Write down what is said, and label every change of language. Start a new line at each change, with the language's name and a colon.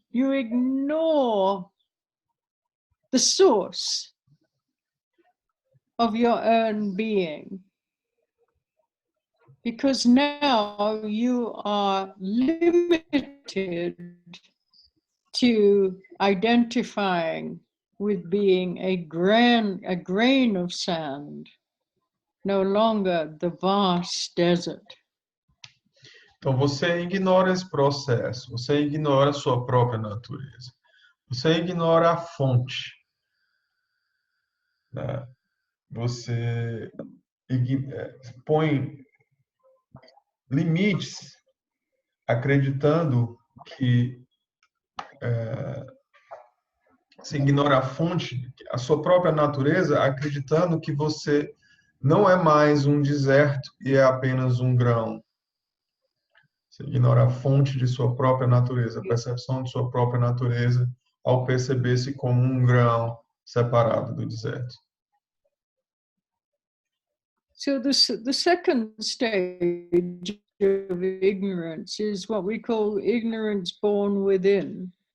English: You ignore the source of your own being, because now you are limited to identifying with being a grain of sand, no longer the vast desert.
Portuguese: Então, você ignora esse processo, você ignora a sua própria natureza, você ignora a fonte, né? Você põe limites acreditando que você ignora a fonte, a sua própria natureza, acreditando que você não é mais um deserto e é apenas um grão. Você ignora a fonte de sua própria natureza, a percepção de sua própria natureza, ao perceber-se como um grão separado do deserto.
English: So the second stage of ignorance is what we call ignorance born within.